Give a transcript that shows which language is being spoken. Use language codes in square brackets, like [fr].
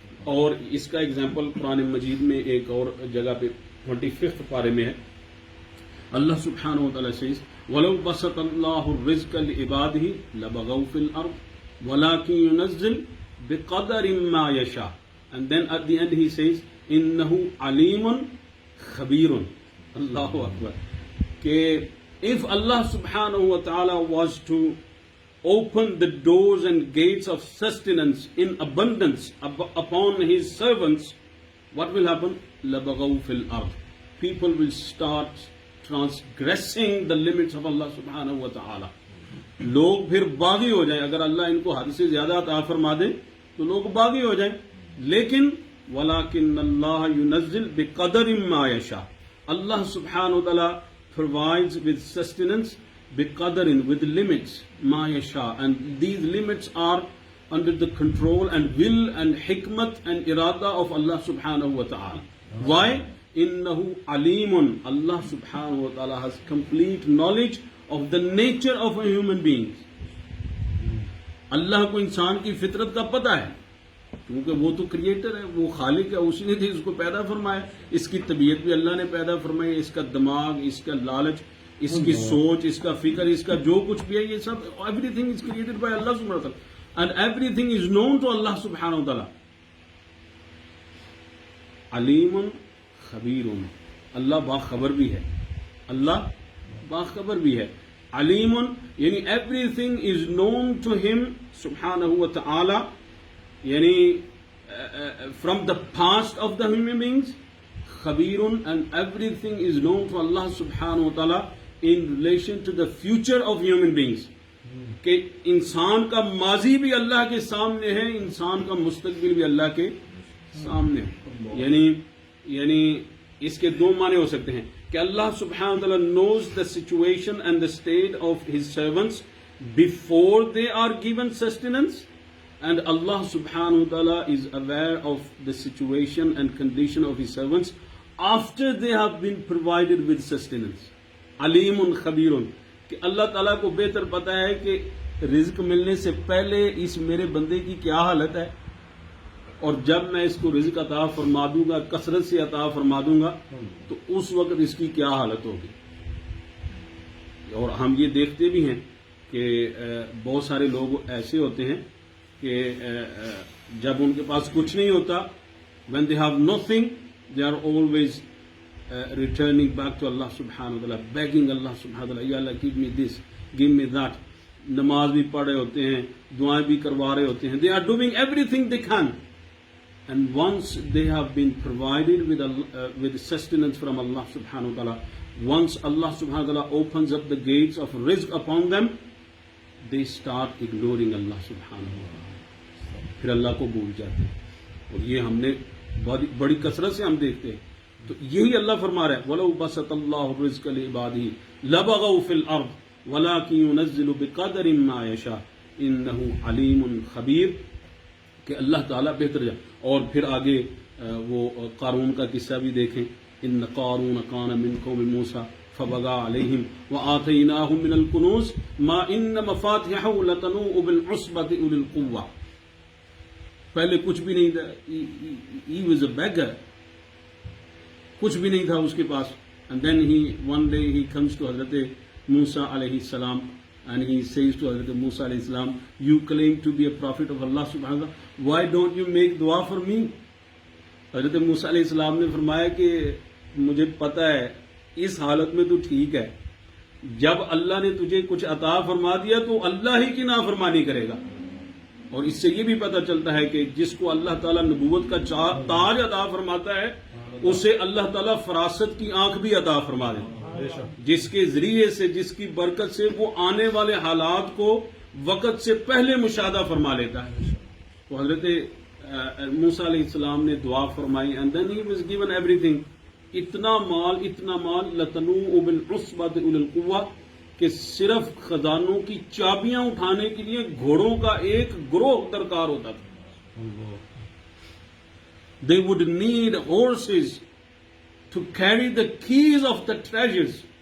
[ur] اور اس کا ایگزامپل قرآن مجید میں ایک اور جگہ پہ 25 پارے میں ہے. [en] Allah subhanahu wa ta'ala says, [ar] وَلَوْ بَسَطَ اللَّهُ الرِّزْقَ لِعِبَادِهِ لَبَغَوْا فِي الْأَرْضِ وَلَكِنْ يُنَزِّلُ بِقَدَرٍ مَا يَشَاءُ. [en] And then at the end he says, [ar] إِنَّهُ عَلِيمٌ خَبِيرٌ. [en] Allahu Akbar. That if Allah subhanahu wa ta'ala was to open the doors and gates of sustenance in abundance upon his servants, what will happen? [ar] لَبَغَوْا فِي الْأَرْضِ. [en] People will start transgressing the limits of Allah subhanahu wa ta'ala. [ur] لوگ پھر باغی ہو جائیں. اگر اللہ ان کو حد سے زیادہ عطا فرما دے تو لوگ باغی ہو جائیں. [ar] لیکن وَلَكِنَّ اللَّهَ يُنَزِّلُ بِقَدَرٍ مَا يَشَاءُ. [en] Allah subhanahu wa ta'ala provides with sustenance بِقَدَرٍ, with limits, [ar] مَا يَشَاءُ. [en] And these limits are under the control and will and hikmat and irada of Allah subhanahu wa ta'ala. Why? [ar] Innahu alimun. [en] Allah subhanahu wa ta'ala has complete knowledge of the nature of a human being. [ur] اللہ کو انسان کی فطرت کا پتہ ہے کیونکہ وہ تو کریٹر ہے, وہ خالق ہے, اسی نے اس کو پیدا فرمایا. اس کی طبیعت بھی اللہ نے پیدا فرمائی, اس کا دماغ, اس کا لالچ, اس کی سوچ, اس کا فکر, اس کا جو کچھ بھی ہے, یہ سب [en] everything is created by Allah سبحانہ وتعالی [ur] and every thing is known to اللہ سبحانہ وتعالی. علیم خبیر. اللہ باخبر بھی ہے, اللہ باخبر بھی ہے. [en] علیم یعنی everything is known to him سبحانہ وتعالی, یعنی from the past of the human beings. Khabirun, and everything is known to Allah subhanahu wa ta'ala in relation to the future of human beings. [ur] کہ انسان کا ماضی بھی اللہ کے سامنے ہے, انسان کا مستقبل بھی اللہ کے سامنے ہے. یعنی اس کے دو معنی ہو سکتے ہیں کہ اللہ سبحانہ [en] wa ta'ala knows the situation and the state of his servants before they are given sustenance, and Allah subhanahu wa ta'ala is aware of the situation and condition of his servants after they have been provided with sustenance. [ar] Alimun Khabirun, [ur] کہ اللہ تعالیٰ کو بہتر پتہ ہے کہ رزق ملنے سے پہلے اس میرے بندے کی کیا حالت ہے, اور جب میں اس کو رزق عطا فرما دوں گا, کثرت سے عطا فرما دوں گا, تو اس وقت اس کی کیا حالت ہوگی. اور ہم یہ دیکھتے بھی ہیں کہ بہت سارے لوگ ایسے ہوتے ہیں کہ جب ان کے پاس کچھ نہیں ہوتا, [en] when they have nothing, they are always returning back to Allah subhanahu wa ta'ala, begging Allah subhanahu wa ta'ala, Ya Allah, give me this, give me that. [ur] نماز بھی پڑھ رہے ہوتے ہیں, دعائیں بھی کروا رہے ہوتے ہیں. [en] They are doing everything they can, and once they have been provided with sustenance from Allah subhanahu wa ta'ala, once Allah subhanahu wa ta'ala opens up the gates of rizq upon them, they start ignoring Allah subhanahu wa ta'ala. [ur] پھر اللہ کو بھول جاتے ہیں, اور یہ ہم نے بڑی کثرت سے ہم دیکھتے ہیں. تو یہی اللہ فرما رہا ہے, [ar] وَلَوْ بَسَطَ اللَّهُ الرِّزْقَ لِعِبَادِهِ لَبَغَوْا فِي الْأَرْضِ وَلَكِنْ يُنَزِّلُ بِقَدَرٍ مَا يَشَاءُ إِنَّهُ عَلِيمٌ خَبِيرٌ, [ur] کہ اللہ تعالیٰ بہتر جائے. اور پھر آگے وہ قارون کا قصہ بھی دیکھیں. [ar] إِنَّ قَارُونَ كَانَ مِنْ قَوْمِ مُوسَىٰ فَبَغَىٰ عَلَيْهِمْ وَآتَيْنَاهُ مِنَ الْكُنُوزِ مَا إِنَّ مَفَاتِحَهُ لَتَنُوءُ بِالْعُصْبَةِ أُولِي الْقُوَّةِ. [ur] پہلے کچھ بھی نہیں تھا, [en] he was a beggar, [ur] کچھ بھی نہیں تھا اس کے پاس. [en] And then one day he comes to Hazrat Musa alayhi salam, and he says to Hazrat Musa alayhi salam, you claim to be a prophet of Allah subhanahu wa ta'ala, why don't you make dua for me? [ur] Hazrat Musa alayhi salam نے فرمایا کہ مجھے پتا ہے اس حالت میں تو ٹھیک ہے, جب اللہ نے تجھے کچھ عطا فرما دیا تو اللہ ہی کی نافرمانی کرے گا. اور اس سے یہ بھی پتہ چلتا ہے کہ جس کو اللہ تعالیٰ نبوت کا تاج عطا فرماتا ہے, اسے اللہ تعالیٰ فراست کی آنکھ بھی عطا فرما دے, جس کے ذریعے سے, جس کی برکت سے وہ آنے والے حالات کو وقت سے پہلے مشاہدہ فرما لیتا ہے. تو حضرت موسیٰ علیہ السلام نے دعا فرمائی, [en] and then he was given everything. [ur] اتنا مال [ar] لتنوء بالعصبۃ اولي القوہ, [ur] کہ صرف خزانوں کی چابیاں اٹھانے کے لیے گھوڑوں کا ایک گروہ درکار ہوتا تھا. [en] They would need horses to carry the keys of the treasures.